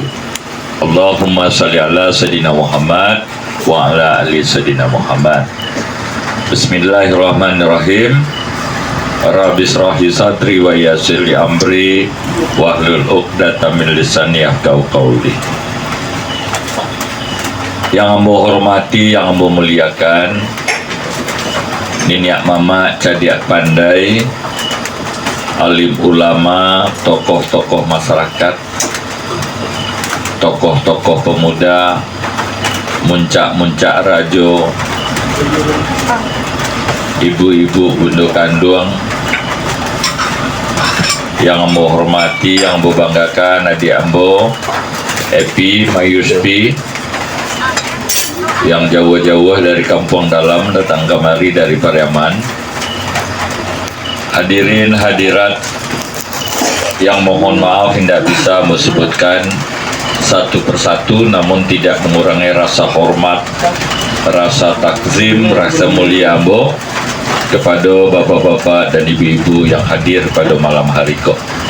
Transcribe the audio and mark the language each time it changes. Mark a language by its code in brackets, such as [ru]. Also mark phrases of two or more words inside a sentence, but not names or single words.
[ar] اللهم صل على سيدنا محمد وعلى آل سيدنا محمد. بسم الله الرحمن الرحيم. رب اشرح لي صدري ويسر لي أمري واحلل عقدة من لساني يفقهوا قولي. [min] Yang ambo hormati, yang ambo muliakan, Niniak Mama Cadiak Pandai, alim ulama, tokoh-tokoh masyarakat, tokoh-tokoh pemuda, muncak-muncak rajo, ibu-ibu Bundo Kanduang, yang ambo hormati, yang ambo banggakan, adik ambo Epi Mayuspi, yang jauh-jauh dari kampung dalam datang kemari dari Pariaman, [id] Hadirin hadirat yang mohon maaf tidak bisa menyebutkan satu persatu, namun tidak mengurangi rasa hormat, rasa takzim, rasa mulia Ambo kepada bapak-bapak dan ibu-ibu yang hadir pada malam hari kok.